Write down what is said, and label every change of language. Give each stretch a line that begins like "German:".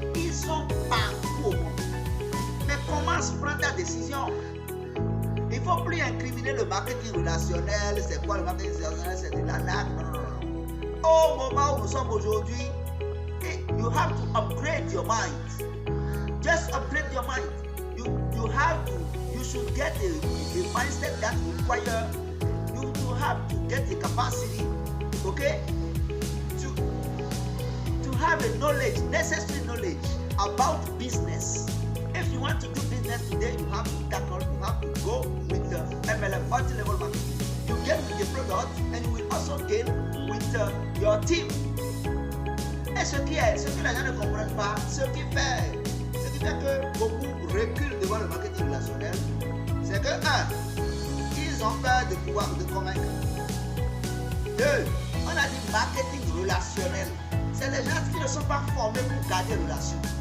French: Ils sont partout au monde. Mais comment se prendre ta décision? Il ne faut plus incriminer le marketing relationnel. C'est quoi le marketing relationnel? C'est de l'arnaque. Non. Au moment où nous sommes aujourd'hui,
English: you have to upgrade your mind. Just upgrade your mind. You should get a mindset that require you have to get the capacity, okay, to have a knowledge, necessary knowledge about business. If you want to do business today, you have to go with the MLM, multi-level marketing. You get with the product and you will also gain with your team.
French: Et ce que les gens ne comprennent pas, ce qui fait que beaucoup reculent devant le marketing relationnel, c'est que 1, ils ont peur de pouvoir de convaincre. 2, on a dit marketing relationnel. C'est les gens qui ne sont pas formés pour garder relation.